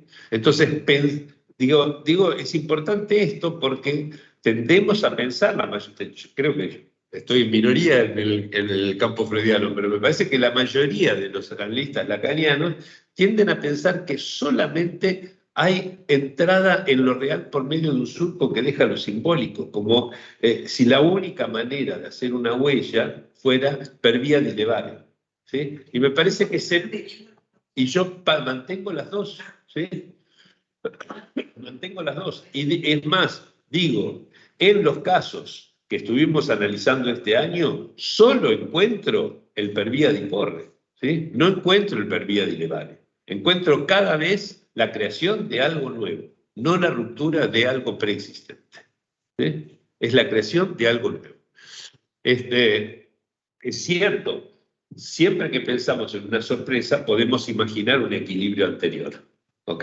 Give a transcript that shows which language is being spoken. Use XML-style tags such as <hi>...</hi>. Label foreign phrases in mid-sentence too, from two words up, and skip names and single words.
<es>Entonces, digo, es importante esto porque tendemos a pensar, creo que estoy en minoría en el campo freudiano, pero me parece que la mayoría de los analistas lacanianos tienden a pensar que solamente hay entrada en lo real por medio de un surco que deja lo simbólico, como si la única manera de hacer una huella fuera</es> <it>per via di levare,</it> <es>¿sí? Y me parece que y yo mantengo las dos, ¿sí? Mantengo las dos. Y es más, digo, en los casos que estuvimos analizando este año, solo encuentro el</es> <it>per via di porre,</it> <es>¿sí? No encuentro el</es> <it>per via di levare.</it> <es>Encuentro cada vez la creación de algo nuevo, no la ruptura de algo preexistente, ¿sí? Es la creación de algo nuevo. Es cierto, siempre que pensamos en una sorpresa podemos imaginar un equilibrio anterior, ¿ok?</es>